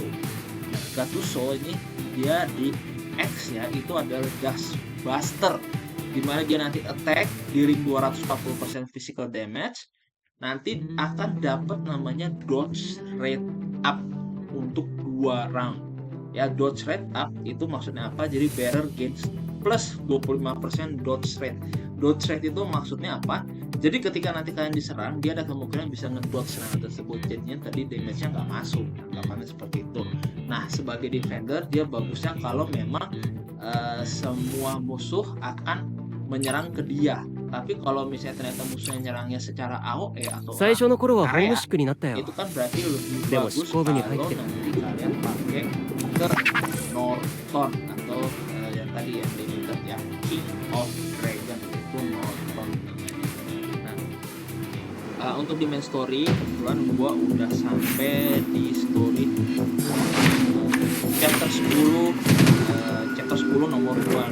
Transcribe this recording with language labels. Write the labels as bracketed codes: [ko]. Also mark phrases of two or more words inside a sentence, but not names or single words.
[id] Nah Gattuso ini dia di X ya, itu adalah Gas Buster, dimana dia nanti attack di ring 240% [en] physical damage, [id] nanti akan dapat namanya [en] dodge rate up [id] untuk 2 round ya. [en] Dodge rate up [id] itu maksudnya apa? [en] Jadi bearer gains plus 25% dodge rate. Dodge rate [id] itu maksudnya apa? Jadi ketika nanti kalian diserang, dia ada kemungkinan bisa ngedodge serangan tersebut, jadinya tadi damage-nya nggak masuk, anggapannya seperti itu. Nah sebagai defender dia bagusnya kalau memang semua musuh akan menyerang ke dia. Tapi kalau misalnya ternyata musuhnya nyerangnya secara AOE atau [ja] 最初の頃はホー [id] area, [ja] ムシックになったよ [id] itu kan berarti lebih [ja] でも [id] bagus [ja] 執行部に [id] kalau [ja] 入ってる [id] nanti kalian pakai ke Norton atau yang tadi yang limited ya, King of Dragon itu Norton. Nah, untuk di main story kebetulan gua udah sampai di story chapter 10 nomor 2.